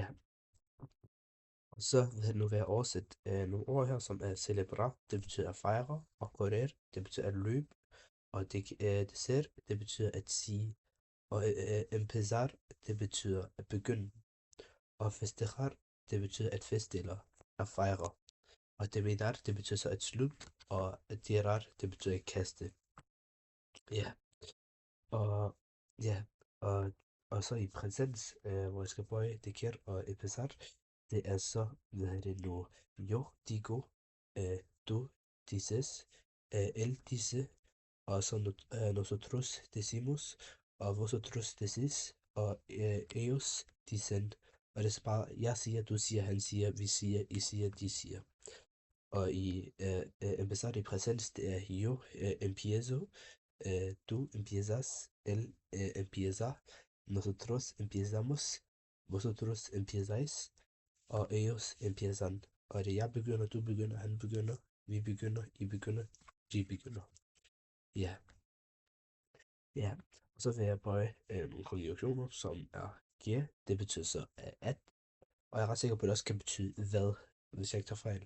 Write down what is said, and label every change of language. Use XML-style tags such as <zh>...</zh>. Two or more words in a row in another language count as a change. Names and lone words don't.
<da>Og så vil jeg nu være oversætte nogle ord her, som er celebrar, det betyder at fejre, og correr, det betyder at løbe, og dessert, det betyder at sige, og empezar, det betyder at begynde, og festejar, det betyder at feste eller at fejre. Og terminar, det betyder så at slutte, og tirar, det betyder at kaste. Ja, og ja, og så i præsens, hvor jeg skal bøje det kert og empezar, det er så, hvad hedder det nu,</da> <es>yo digo, du dices, él dice,</es> <da>og så</da> <es>nosotros decimos, og vosotros decís, og ellos dicen,</es> <da>og det er så bare, jeg siger, du siger, han siger, vi siger, I siger, de siger. Og i</da> <es>empezar</es> <da>i presens, det er</da> <es>yo empiezo, tú empiezas, él empieza, nosotros empezamos, vosotros empezáis, og ellos empiezan.</es> <da>Og det er jeg begynder, du begynder, han begynder, vi begynder, I begynder, de begynder. Ja, ja. Og så vil jeg bøje nogle konjunktioner, som er que, det betyder så at, og jeg er ret sikker på, at det også kan betyde hvad, hvis jeg ikke tager fejl.</da>